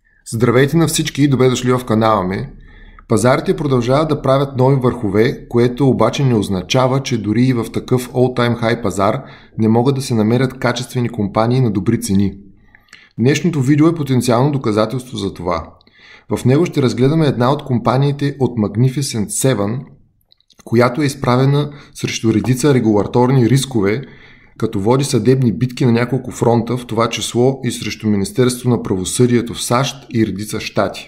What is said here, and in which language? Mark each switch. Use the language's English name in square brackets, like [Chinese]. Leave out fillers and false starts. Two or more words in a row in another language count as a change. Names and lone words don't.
[Bulgarian] Здравейте на всички и добре дошли в канала ми. Пазарите продължават да правят нови върхове, което обаче не означава, че дори и в такъв [English] all-time high [Bulgarian] пазар не могат да се намерят качествени компании на добри цени. Днешното видео е потенциално доказателство за това. В него ще разгледаме една от компаниите от Magnificent Seven, която е изправена срещу редица регулаторни рискове, като води съдебни битки на няколко фронта, в това число и срещу Министерството на правосъдието в САЩ и редица щати.